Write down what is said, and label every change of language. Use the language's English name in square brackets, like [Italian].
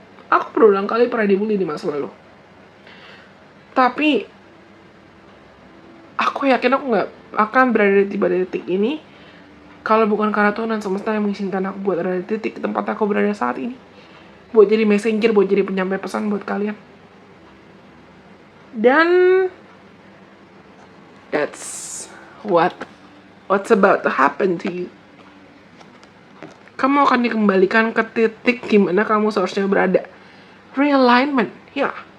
[Indonesian] Aku berulang kali pernah dibully di masa lalu. Tapi aku yakin aku gak akan berada tiba di titik ini kalau bukan karena Tuhan dan semesta yang mengizinkan aku buat ada di titik tempat aku berada saat ini. Buat jadi messenger, buat jadi penyampai pesan buat kalian. Dan [English] that's what's about to happen to you. [Indonesian] Kamu akan dikembalikan ke titik dimana kamu seharusnya berada. Realignment. Ya.